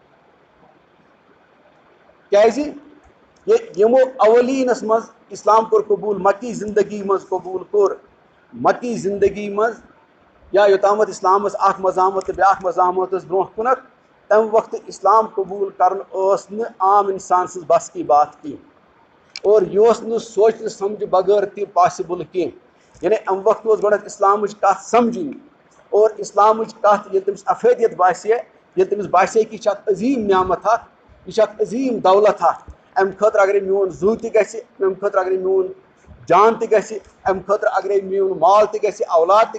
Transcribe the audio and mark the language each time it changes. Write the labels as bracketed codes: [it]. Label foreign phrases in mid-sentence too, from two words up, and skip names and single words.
[ks] کیازِ یِمو اولیٖنس منٛز اِسلام کوٚر قبوٗل مکی زندگی منٛز قبوٗل کوٚر مکی زندگی منٛز یا یوٚتامَتھ اِسلامَس اکھ مزاحمت تہٕ بیٛاکھ مزاحمت ٲس برونٛہہ کُنَتھ تَمہِ وقتہٕ اِسلام قبوٗل کَرُن ٲس نہٕ عام اِنسان سٕنٛز [ur] بس کی بات [ks] کینٛہہ اور یہِ اوس نہٕ سونٛچنہٕ سَمجھِ بغٲر تہِ پاسِبٕل کینٛہہ یعنی اَمہِ وقتہٕ اوس گۄڈٕنٮ۪تھ اِسلامٕچ کَتھ سَمجھِنۍ اور اِسلامٕچ کَتھ ییٚلہِ تٔمِس اَفٲدیت باسے ییٚلہِ تٔمِس باسے کہِ یہِ چھِ اکھ عظیٖم نعمت اکھ یہ عظیم دولت ام خاطر اگر میون زو تہ گژھِ ام خاطر اگر میون جان تہ گژھِ ام خاطر اگر میون مال تہ گژھِ اولاد